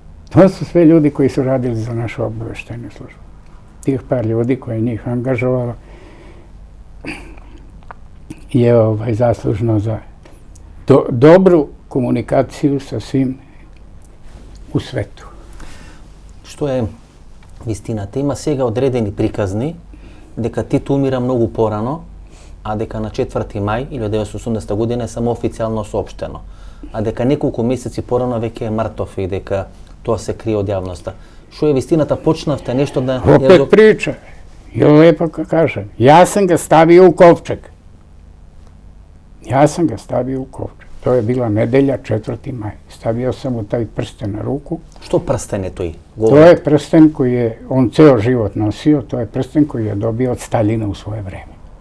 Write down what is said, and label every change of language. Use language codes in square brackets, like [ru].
[sr] To su sve ljudi koji su radili za našu obaveštajnu službu. Tih par ljudi koje je njih angažovalo je zaslužno za dobru komunikaciju sa svim u svetu. [mk] Што е вистината? Има сега одредени приказни дека Тито умира многу порано, а дека на 4. мај 1980 година е само официјално соопштено, а дека неколку месеци порано веќе е мртов и дека тоа се крие од јавноста. Што е вистината? Почнавте нешто да... [sr] Опет прича. И лепо кажем. Ја сам ga stavio u kovčeg. Ja sam ga stavio u kovčeg. To je bila nedelja, 4. maj. Stavio sam mu taj prsten na ruku. [mk] Што прстен е тој? [sr] To je prsten koji je on ceo život nosio. To je prsten koji je dobio od Staljina u svoje vreme.